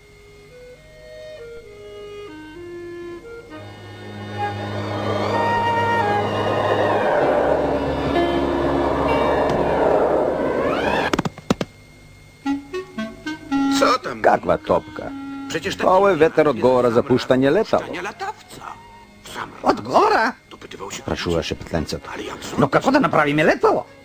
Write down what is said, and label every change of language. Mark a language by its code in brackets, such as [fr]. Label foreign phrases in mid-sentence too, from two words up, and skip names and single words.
[pl] Co tam? [mk] Каква топка? [pl] Przecież [mk] Па овој ветер одговара за пуштање летало. [pl] Nie latawca. Sam [mk] Одгора? [pl] dopytywał się. [mk] Прашуваше Петленцето. [pl] Ale jak [mk] Но како да направиме летало?